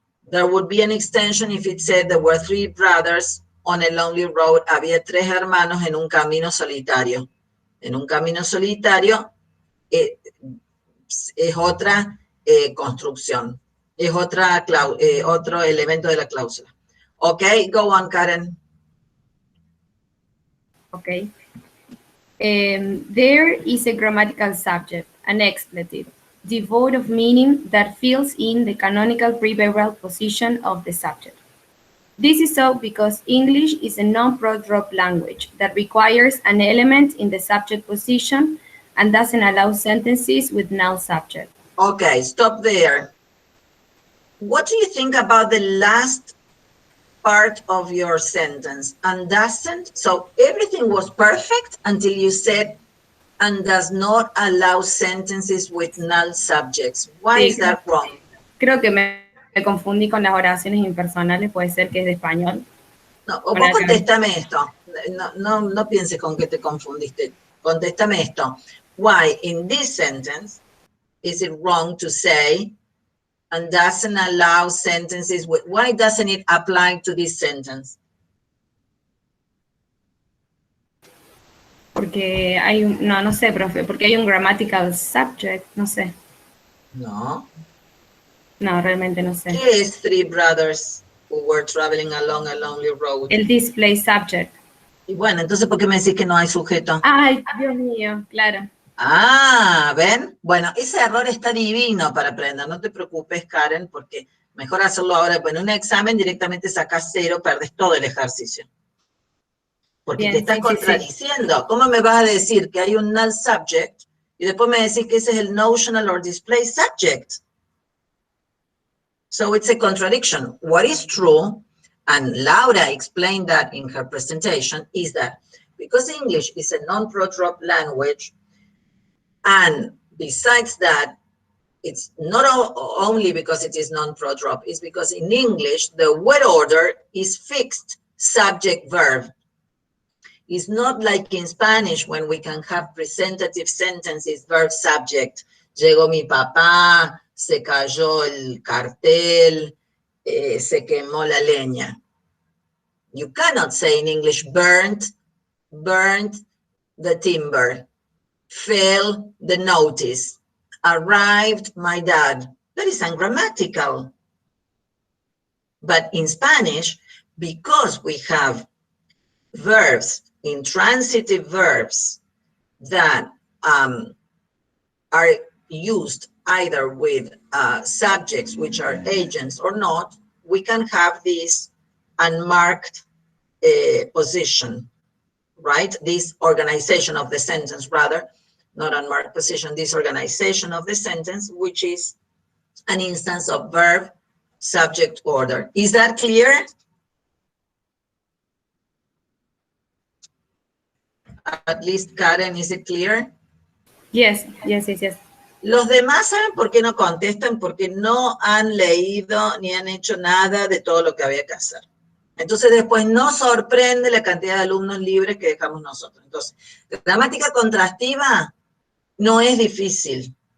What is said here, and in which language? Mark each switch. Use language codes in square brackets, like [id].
[en] There would be an extension if it said there were 3 brothers on a lonely road. [es] Había 3 hermanos en un camino solitario. En un camino solitario es otra construcción. Es otro elemento de la cláusula. [en] Okay, go on, Karen. Okay. There is a grammatical subject, an expletive, devoid of meaning that fills in the canonical preverbal position of the subject. This is so because English is a non-pro-drop language that requires an element in the subject position and doesn't allow sentences with null subject. Okay, stop there. What do you think about the last part of your sentence? And doesn't? So everything was perfect until you said, and does not allow sentences with null subjects. Why is that wrong? [es] Creo que me confundí con las oraciones impersonales, puede ser que es de español. No, o vos contéstame esto. No pienses con que te confundiste. Contéstame esto. [en] Why in this sentence is it wrong to say and doesn't allow sentences with, why doesn't it apply to this sentence? [es] Porque hay un, no sé, profe, porque hay un grammatical subject, no sé. No. No, realmente no sé. ¿Qué es [en] 3 brothers who were traveling along a lonely road? [es] El display subject. Y bueno, entonces, ¿por qué me decís que no hay sujeto? Ay, Dios mío, claro. Ah, ¿ven? Bueno, ese error está divino para aprender. No te preocupes, Karen, porque mejor hacerlo ahora. Pues en un examen directamente sacas 0, perdes todo el ejercicio. Porque Bien, te estás sí, contradiciendo. sí. ¿Cómo me vas a decir que hay un null subject y después me decís que ese es el notional or display subject? [en] So it's a contradiction. What is true, and Laura explained that in her presentation, is that because English is a non-pro-drop language, and besides that, it's not only because it is non-pro-drop, it's because in English, the word order is fixed subject-verb. It's not like in Spanish when we can have presentative sentences, verb-subject. [es] Llegó mi papá, se cayó el cartel, se quemó la leña. [en] You cannot say in English, burnt the timber, fell the notice, arrived my dad. That is ungrammatical. But in Spanish, because we have verbs, intransitive verbs that are used either with subjects which are agents or not, we can have this unmarked position, right? This organization of the sentence, rather, not unmarked position, this organization of the sentence, which is an instance of verb, subject, order. Is that clear? At least, Karen, is it clear? Yes. [es] Los demás, ¿saben por qué no contestan? Porque no han leído ni han hecho nada de todo lo que había que hacer. Entonces, después nos sorprende la cantidad de alumnos libres que dejamos nosotros. Entonces, gramática contrastiva no es difícil.